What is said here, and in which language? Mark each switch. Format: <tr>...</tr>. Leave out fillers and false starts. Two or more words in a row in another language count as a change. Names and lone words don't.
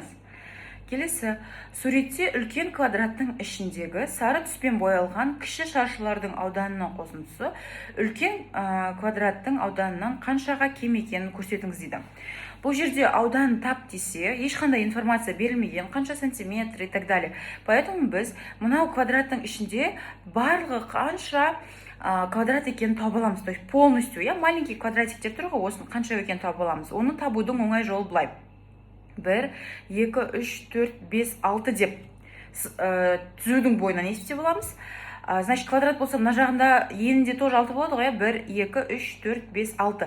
<kk>Келесі, суретте үлкен квадраттың ішіндегі сары түспен боялған кіші шаршылардың ауданының қосындысы үлкен квадраттың ауданынан қаншаға кем екенін көрсетіңіз дейді. Бұл жерде аудан тап десе, ешқандай информация берілмеген, қанша сантиметр</kk> <ru>и так далее.</ru> <kk>Поэтому біз мынау квадраттың ішінде барлығы қанша квадрат екенін тауып аламыз.</kk> <ru>То есть полностью, маленький</ru> <kk>квадратиктер тұр ғой, осыны қанша екенін тауып аламыз. Оны табудың оңай жолы былай. 1, 2, 3, 4, 5, 6 деп түзудің бойынан есептеп аламыз. Значит, квадрат болса, мына жағында енінде тоже 6 болады ғой, 1, 2, 3, 4, 5, 6.</kk>